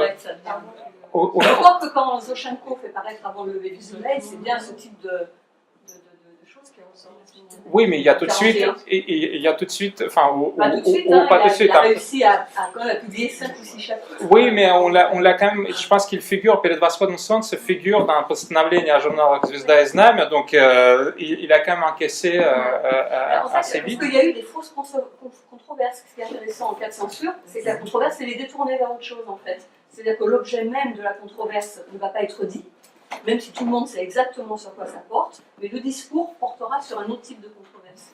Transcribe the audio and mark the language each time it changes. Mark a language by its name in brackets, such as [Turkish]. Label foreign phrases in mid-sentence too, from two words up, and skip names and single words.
[French] Je crois que quand Zoshenko fait paraître Avant le lever du soleil, c'est bien ce type de choses qui ressortent. Oui, mais il y a tout de suite, enfin, pas tout de suite, pas tout de suite. Il a réussi à publier 5 ou 6 chapitres. Oui, mais on l'a quand même, je pense qu'il figure, Перед Восходом солнца figure dans un [Russian] постановление о журналах Звезда и Знамя, [French] donc il a quand même encaissé assez vite. Parce qu'il y a eu des fausses controverses. Ce qui est intéressant en cas de censure, c'est que la controverse, elle est détournée vers autre chose, en fait. C'est-à-dire que l'objet même de la controverse ne va pas être dit, même si tout le monde sait exactement sur quoi ça porte, mais le discours portera sur un autre type de controverse.